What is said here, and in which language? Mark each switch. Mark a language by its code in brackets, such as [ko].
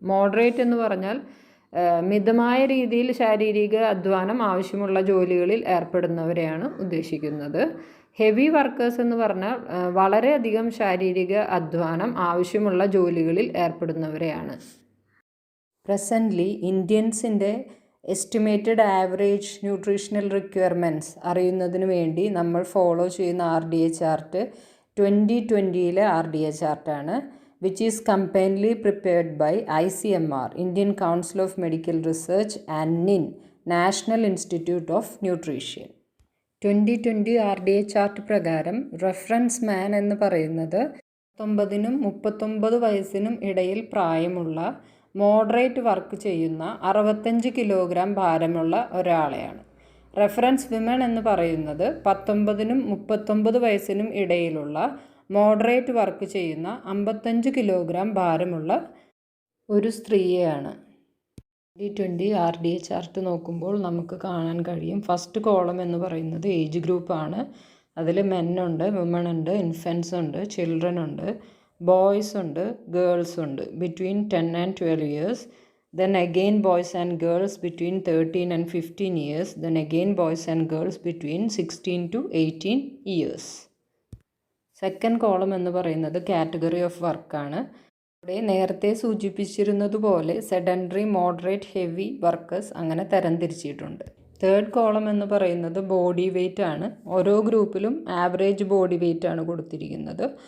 [ml] Moderate എന്ന് പറഞ്ഞാൽ മിതമായ രീതിയിൽ ശാരീരിക അധ്വാനം ആവശ്യമുള്ള ജോലികളിൽ ഏർപ്പെടുന്നവരെയാണ് ഉദ്ദേശിക്കുന്നത്. ഹെവി വർക്കേഴ്സ് എന്ന് പറഞ്ഞാൽ വളരെയധികം ശാരീരിക അധ്വാനം ആവശ്യമുള്ള ജോലികളിൽ ഏർപ്പെടുന്നവരെയാണ്. Presently ഇന്ത്യൻസിൻ്റെ estimated average nutritional requirements അറിയുന്നതിന് വേണ്ടി നമ്മൾ ഫോളോ ചെയ്യുന്ന RDA chart 2020 RDA ചാർട്ടാണ്, [en] which is companially prepared by ICMR, Indian Council of Medical Research, and NIN, National Institute of Nutrition. [ml] 2020 RDA chart പ്രകാരം റെഫറൻസ് മാൻ എന്ന് പറയുന്നത് 19നും 39 വയസ്സിനും ഇടയിൽ പ്രായമുള്ള മോഡറേറ്റ് വർക്ക് ചെയ്യുന്ന 65 കിലോഗ്രാം ഭാരമുള്ള ഒരാളെയാണ്. റെഫറൻസ് വിമൺ എന്ന് പറയുന്നത് 19നും 39 വയസ്സിനും ഇടയിലുള്ള മോഡറേറ്റ് വർക്ക് ചെയ്യുന്ന 55 കിലോഗ്രാം ഭാരമുള്ള ഒരു സ്ത്രീയെയാണ്. 2020 RDA ചാർട്ട് നോക്കുമ്പോൾ നമുക്ക് കാണാൻ കഴിയും, ഫസ്റ്റ് കോളം എന്ന് പറയുന്നത് ഏജ് ഗ്രൂപ്പാണ്. അതിൽ മെന്നുണ്ട്, വിമൺ ഉണ്ട്, ഇൻഫൻസ് ഉണ്ട്, ചിൽഡ്രൻ ഉണ്ട്, ബോയ്സ് ഉണ്ട്, ഗേൾസ് ഉണ്ട് [en] Between 10 and 12 years. Then again boys and girls between 13 and 15 years. Then again boys and girls between 16 to 18 years. [ml] Second column എന്ന് പറയുന്നത് കാറ്റഗറി ഓഫ് വർക്കാണ്. ഇവിടെ നേരത്തെ സൂചിപ്പിച്ചിരുന്നതുപോലെ സെഡൻഡറി, മോഡറേറ്റ്, ഹെവി വർക്കേഴ്സ് അങ്ങനെ തരംതിരിച്ചിട്ടുണ്ട്. തേർഡ് കോളം എന്ന് പറയുന്നത് ബോഡി വെയ്റ്റ് ആണ്. ഓരോ ഗ്രൂപ്പിലും ആവറേജ് ബോഡി വെയ്റ്റ് ആണ് കൊടുത്തിരിക്കുന്നത്.